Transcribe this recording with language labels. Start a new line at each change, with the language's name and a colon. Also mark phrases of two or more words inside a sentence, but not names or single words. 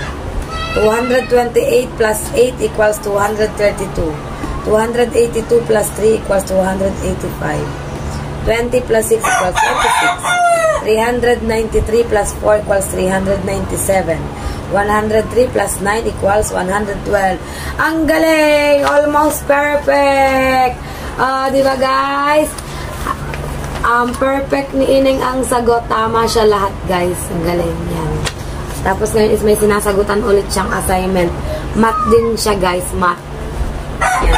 English: 228 plus 8 equals 232. 282 plus 3 equals 285. 20 plus 6 equals 26. 393 plus 4 equals 397. 103 plus 9 equals 112.
Filipino: Ang galing!
English: Almost perfect!
Filipino: Diba guys? Perfect ni Ining ang sagot. Tama siya lahat guys. Ang galing yan. Tapos ngayon is may sinasagutan ulit siyang assignment. Math din siya guys. Math. Yan.